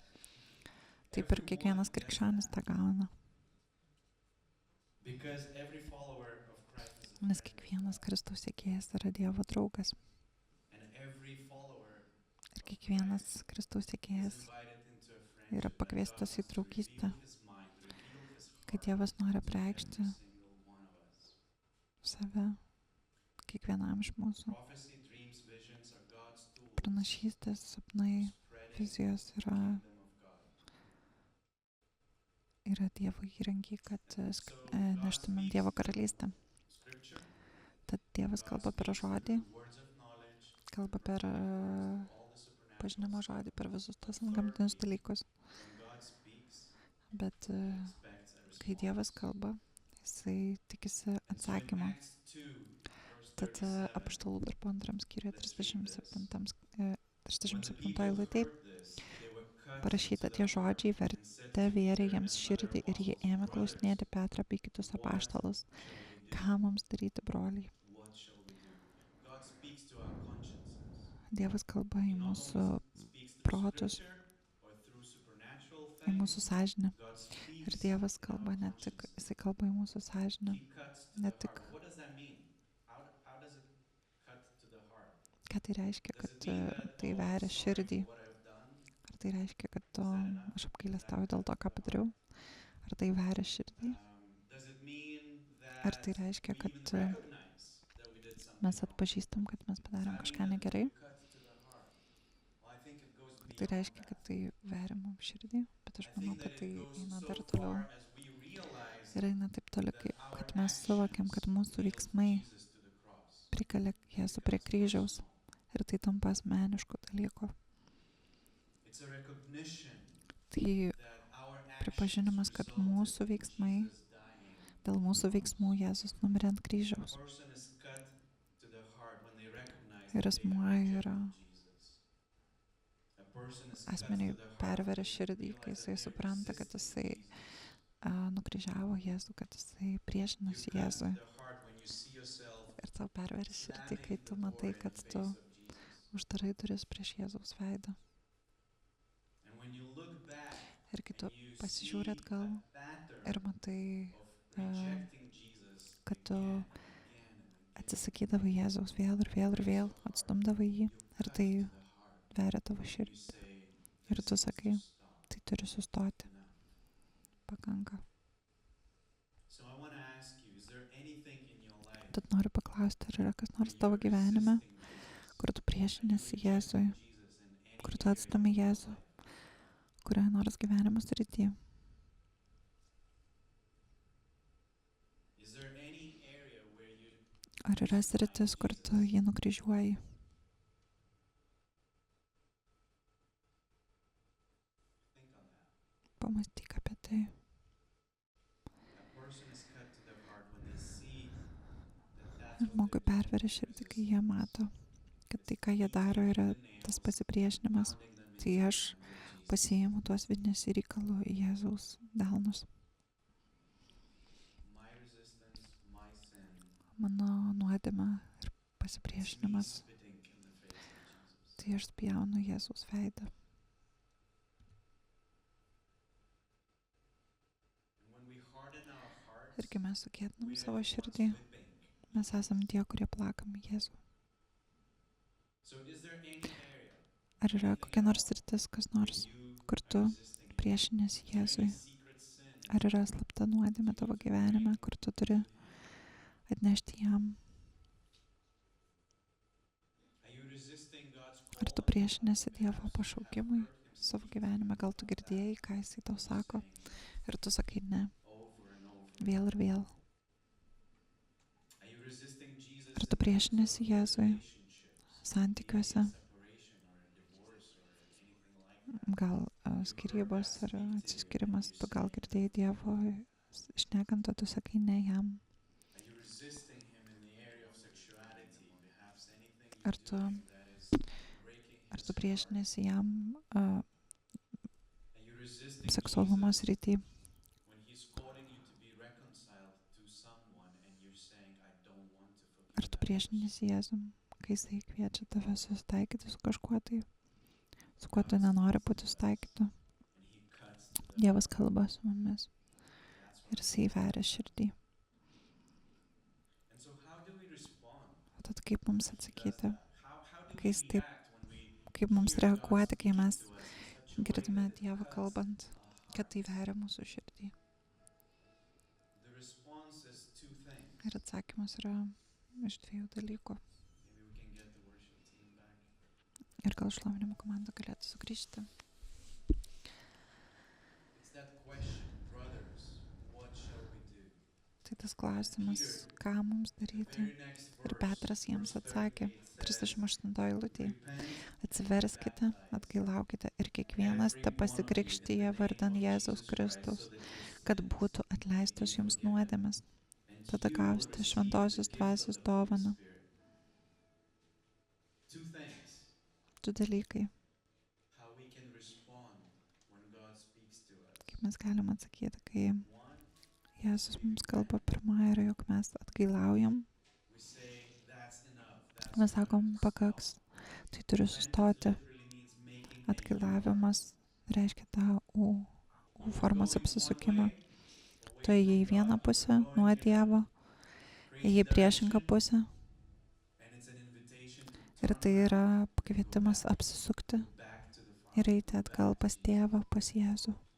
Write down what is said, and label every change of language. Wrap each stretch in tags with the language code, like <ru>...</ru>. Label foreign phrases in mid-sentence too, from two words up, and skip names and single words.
<lt>Taip ir kiekvienas krikščionis tą gauna. Nes kiekvienas Kristaus sekėjas yra Dievo draugas. Ir kiekvienas Kristaus sekėjas yra pakviestas į draugystę,</lt> <en>reveal his mind, reveal his</en> <lt>kad</lt> <en>heart</en> <lt>Dievas nori</lt> <en>to every</en> <lt>apreikšti</lt> <en>single one of us.</en> <lt>save kiekvienam iš mūsų.</lt> <en>Prophecy, dreams, visions are God's tools</en> <lt>Pranašystės,</lt> <en>for</en> <lt>sapnai,</lt> <en>spreading</en> <lt>vizijos</lt> <en>the</en> <lt>yra</lt> <en>kingdom of God.</en> <lt>Dievo įrankiai, kad</lt> <en>So God</en> <lt>neštumėm</lt> <en>speaks</en> <lt>Dievo</lt> <en>through</en> <lt>karalystę.</lt> <en>scripture.</en> <lt>Tad Dievas</lt> <en>God</en> <lt>kalba per</lt> <en>speaks</en> <lt>žodį,</lt> <en>through words of knowledge,</en> <lt>kalba per</lt> <en>through all the supernatural</en> <lt>pažinimo</lt> <en>stuff.</en> <lt>žodį, per visus tos</lt> <en>But</en> <lt>antgamtinius</lt> <en>thirdly,</en> <lt>dalykus.</lt> <en>when God speaks,</en> <lt>Bet</lt> <en>he expects a</en> <lt>kai Dievas</lt> <en>response.</en> <lt>kalba, jisai tikisi</lt> <en>And so in</en> <lt>atsakymo.</lt> <en>Acts 2, verse</en> <lt>Tad</lt> <en>37,</en> <lt>apaštalų darbų antram skyriuje</lt> <en>let's read this.</en> <lt>37</lt> <en>When the people</en> <lt>eilutėj</lt> <en>heard this, they were cut</en> <lt>parašyta,</lt> <en>to</en> <lt>tie</lt> <en>the heart</en> <lt>žodžiai</lt> <en>and said</en> <lt>vertė</lt> <en>to</en> <lt>vėrė</lt> <en>Peter</en> <lt>jiems</lt> <en>and</en> <lt>širdį</lt> <en>other</en> <lt>ir jie</lt> <en>apostles,</en> <lt>ėmė</lt> <en>"Brothers,</en> <lt>klausinėti Petrą bei kitus</lt> <en>what</en> <lt>apaštalus,</lt> <en>shall we do?"</en> <lt>ką mums daryti, broliai.</lt> <en>What shall we do? God speaks to our consciences.</en> <lt>Dievas kalba</lt> <en>He</en> <lt>į</lt> <en>not</en> <lt>mūsų</lt> <en>only speaks through</en> <lt>protus,</lt> <en>scripture or through supernatural</en> <lt>į mūsų</lt> <en>things.</en> <lt>sąžinę.</lt> <en>God</en> <lt>Ir</lt> <en>speaks</en> <lt>Dievas</lt> <en>in</en> <lt>kalba</lt> <en>our</en> <lt>ne tik,</lt> <en>consciences.</en> <lt>jisai kalba į mūsų sąžinę,</lt> <en>He cuts to</en> <lt>ne</lt> <en>the</en> <lt>tik,</lt> <en>heart. What does that mean? How does it cut to the heart?</en> <lt>ką tai reiškia,</lt> <en>Does</en> <lt>kad</lt> <en>it mean that,</en> <lt>tai</lt> <en>oh, I'm</en> <lt>veria</lt> <en>sorry</en> <lt>širdį.</lt> <en>for what I've done?</en> <lt>Ar tai reiškia, kad</lt> <en>Is that enough?</en> <lt>aš apgailestauju dėl to, ką padariau? Ar tai veria širdį?</lt> <en>Does it mean</en> <lt>Ar</lt> <en>that</en> <lt>tai reiškia,</lt> <en>we</en> <lt>kad</lt> <en>even recognize that we did something</en> <lt>mes</lt> <en>wrong?</en> <lt>atpažįstam, kad mes</lt> <en>Does</en> <lt>padarėm</lt> <en>that</en> <lt>kažką</lt> <en>mean that</en> <lt>negerai?</lt> <en>it cuts to the heart? Well, I think it goes</en> <lt>Tai</lt> <en>beyond</en> <lt>reiškia,</lt> <en>that.</en> <lt>kad tai veria mums širdį, bet aš</lt> <en>I</en> <lt>manau,</lt> <en>think</en> <lt>kad</lt> <en>that</en> <lt>tai</lt> <en>it goes</en> <lt>eina</lt> <en>so</en> <lt>dar toliau.</lt> <en>far as we realize</en> <lt>Ir eina taip toli,</lt> <en>that our</en> <lt>kad mes suvokiam, kad mūsų</lt> <en>actions</en> <lt>veiksmai</lt> <en>nailed Jesus to the cross.</en> <lt>prikelia Jėzų prie kryžiaus ir tai tampa asmenišku dalyku.</lt> <en>It's a recognition</en> <lt>Tai</lt> <en>that our</en> <lt>pripažinimas, kad</lt> <en>actions</en> <lt>mūsų</lt> <en>resulted in</en> <lt>veiksmai,</lt> <en>Jesus dying.</en> <lt>dėl mūsų veiksmų Jėzus numirė ant</lt> <en>A</en> <lt>kryžiaus.</lt> <en>person is cut to the heart when they recognize</en> <lt>Ir</lt> <en>that they</en> <lt>asmuo</lt> <en>have</en> <lt>yra</lt> <en>rejected Jesus. A person is cut</en> <lt>asmeniui</lt> <en>to the heart</en> <lt>perveria</lt> <en>when they</en> <lt>širdį, kai</lt> <en>realize</en> <lt>jisai</lt> <en>that they're</en> <lt>supranta, kad</lt> <en>resisting</en> <lt>jisai</lt> <en>Jesus.</en> <lt>nukryžiavo Jėzų, kad jisai</lt> <en>You</en> <lt>priešinasi</lt> <en>cut to</en> <lt>Jėzui.</lt> <en>the heart when you see yourself</en> <lt>Ir tau perveria širdį, kai</lt> <en>slamming</en> <lt>tu</lt> <en>the</en> <lt>matai,</lt> <en>door in</en> <lt>kad</lt> <en>the</en> <lt>tu</lt> <en>face of Jesus.</en> <lt>uždarai duris prieš Jėzaus veidą.</lt> <en>And when you look back</en> <lt>Ir kai tu</lt> <en>and you</en> <lt>pasižiūri</lt> <en>see</en> <lt>atgal</lt> <en>a pattern</en> <lt>ir matai,</lt> <en>of rejecting Jesus</en> <lt>kad tu</lt> <en>again and again and again,</en> <lt>atsisakydavai Jėzaus vėl ir vėl ir vėl, atstumdavai jį</lt> <en>you</en> <lt>ir</lt> <en>cut</en> <lt>tai</lt> <en>to the heart.</en> <lt>veria tavo</lt> <en>You</en> <lt>širdį.</lt> <en>say,</en> <lt>Ir</lt> <en>"This</en> <lt>tu</lt> <en>needs to</en> <lt>sakai,</lt> <en>stop."</en> <lt>tai turi sustoti,</lt> <en>Enough.</en> <lt>pakanka.</lt> <en>So I want to ask you, is there anything in your life</en> <lt>Tad noriu paklausti, ar yra kas nors</lt> <en>where</en> <lt>tavo</lt> <en>you're</en> <lt>gyvenime,</lt> <en>resisting Jesus,</en> <lt>kur tu</lt> <en>and you</en> <lt>priešinėsi</lt> <en>reject</en> <lt>Jėzui,</lt> <en>Jesus in any</en> <lt>kur tu</lt> <en>area</en> <lt>atstumi</lt> <en>of your</en> <lt>Jėzų,</lt> <en>life?</en> <lt>kurioje nors gyvenimo srityje.</lt> <en>Is there any area where you</en> <lt>Ar yra sritis, kur tu jį nukryžiuoji?</lt> <en>think on that?</en> <lt>Pamąstyk apie tai.</lt> <en>A person is cut to their heart when they see that that's what</en> <lt>Žmogui</lt> <en>they're doing</en> <lt>perveria</lt> <en>is</en> <lt>širdį, kai jie mato, kad tai, ką jie daro, yra tas pasipriešinimas.</lt> <en>pounding them in</en> <lt>Tai</lt> <en>the</en> <lt>aš</lt> <en>ground with Jesus.</en> <lt>pasiimu tuos vidinius ir įkalu į Jėzaus delnus.</lt> <en>My resistance, my sin,</en> <lt>Mano nuodėmė ir</lt> <en>it's me</en> <lt>pasipriešinimas.</lt> <en>spitting in the face of Jesus.</en> <lt>Tai aš spjaunu Jėzaus veidą.</lt> <en>And when we harden our hearts,</en> <lt>Ir kai mes sukėtinam</lt> <en>we are</en> <lt>savo</lt> <en>the ones</en> <lt>širdį,</lt> <en>whipping.</en> <lt>mes esam tie, kurie plakam Jėzų.</lt> <en>So is there any area</en> <lt>Ar yra kokia nors sritis, kas nors,</lt> <en>where you</en> <lt>kur tu</lt> <en>are resisting?</en> <lt>priešinėsi</lt> <en>Is there</en> <lt>Jėzui?</lt> <en>any secret sin</en> <lt>Ar yra slapta nuodėmė tavo gyvenime, kur tu turi atnešti jam?</lt> <en>Are you resisting God's</en> <lt>Ar tu</lt> <en>call?</en> <lt>priešinėsi Dievo</lt> <en>Perhaps you have</en> <lt>pašaukimui</lt> <en>heard him</en> <lt>savo</lt> <en>speak</en> <lt>gyvenime? Gal tu girdėjai, ką jisai tau sako</lt> <en>saying</en> <lt>ir tu sakai ne,</lt> <en>over and over.</en> <lt>vėl ir vėl.</lt> <en>Are you resisting Jesus</en> <lt>Ar tu</lt> <en>in terms</en> <lt>priešinėsi</lt> <en>of</en> <lt>Jėzui</lt> <en>relationships?</en> <lt>santykiuose,</lt> <en>Maybe a separation or a divorce or anything like that.</en> <lt>gal skyrybos ar atsiskirimas, tu gal girdėjai Dievo šnekant, o tu sakai ne jam.</lt> <en>Are you resisting him in the area of sexuality? Perhaps anything</en> <lt>Ar</lt> <en>you're</en> <lt>tu-</lt> <en>doing that is breaking</en> <lt>Ar</lt> <en>his</en> <lt>tu</lt> <en>heart?</en> <lt>priešinėsi jam</lt> <en>Are you resisting</en> <lt>seksualumo</lt> <en>Jesus</en> <lt>srity?</lt> <en>when he's calling you to be reconciled to someone and you're saying, I don't want to forgive</en> <lt>Ar tu</lt> <en>that person?"</en> <lt>priešinėsi Jėzum, kai jisai kviečia tave susitaikyti su kažkuo tai, su kuo tu nenori būti sutaikytu?</lt> <en>And he cuts to the</en> <lt>Dievas kalba su mumis</lt> <en>That's</en> <lt>ir</lt> <en>what</en> <lt>jisai veria širdį.</lt> <en>And so how do we respond?</en> <lt>O tad kaip mums</lt> <en>when he does</en> <lt>atsakyti?</lt> <en>that? How do</en> <lt>Kai</lt> <en>we</en> <lt>jis taip-</lt> <en>react when we</en> <lt>Kaip mums</lt> <en>hear God</en> <lt>reaguoti, kai</lt> <en>speak</en> <lt>mes</lt> <en>to us in such a</en> <lt>girdime Dievą kalbant, kad tai veria mūsų širdį.</lt> <en>The response is two things.</en> <lt>Ir atsakymas yra iš dviejų dalykų.</lt> <en>Maybe we can get the worship team back.</en> <lt>Ir gal šlovinimo komanda galėtų sugrįžti.</lt> <en>It's that question, brothers, what shall we do?</en> <lt>Tai tas klausimas, ką mums daryti.</lt> <en>Very next</en> <lt>Ir</lt> <en>verse,</en> <lt>Petras jiems</lt> <en>verse</en> <lt>atsakė,</lt> <en>38</en> <lt>38 eilutėje,</lt> <en>Repent,</en> <lt>atsiverskite, atgailaukite ir kiekvienas te pasikrikštyje vardan Jėzaus Kristaus, kad būtų atleistos jums nuodėmės. Tada gausite šventosios dvasios dovaną.</lt> <en>two things.</en> <lt>Du dalykai,</lt> <en>How we can respond when God speaks to us.</en> <lt>kaip mes galime atsakyti, kai</lt> <en>One,</en> <lt>Jėzus mums kalba, pirma yra, jog mes atgailaujam,</lt> <en>we say that's enough.</en> <lt>mes sakom, pakaks, tai turi sustoti. Atgailavimas reiškia tą U formos apsisukimą. Tu ėjai į vieną pusę nuo Dievo, ėjai į priešingą pusę ir tai yra pakvietimas apsisukti ir eiti atgal pas Tėvą, pas Jėzų.</lt>